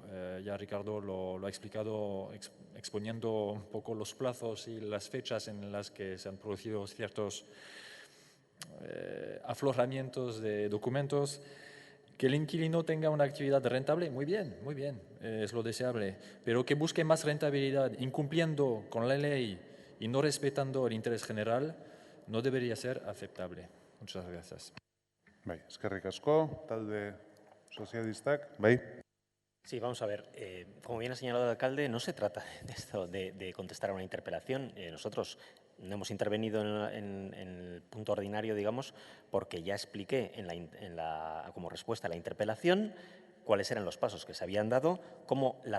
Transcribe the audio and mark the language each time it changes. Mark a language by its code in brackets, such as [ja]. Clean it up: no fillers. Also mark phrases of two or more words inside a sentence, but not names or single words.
[es] Ya Ricardo lo ha explicado exponiendo un poco los plazos y las fechas en las que se han producido ciertos afloramientos de documentos. Que el inquilino tenga una actividad rentable, muy bien, es lo deseable, pero que busque más rentabilidad incumpliendo con la ley y no respetando el interés general no debería ser aceptable. Muchas gracias. [eu] Bai, eskerrik asko, talde sozialistak. Bai. [es] Sí, vamos a ver. Como bien ha señalado el alcalde, no se trata de contestar a una interpelación. Nosotros no hemos intervenido en el punto ordinario, digamos, porque ya expliqué como respuesta a la interpelación cuáles eran los pasos que se habían dado, cómo la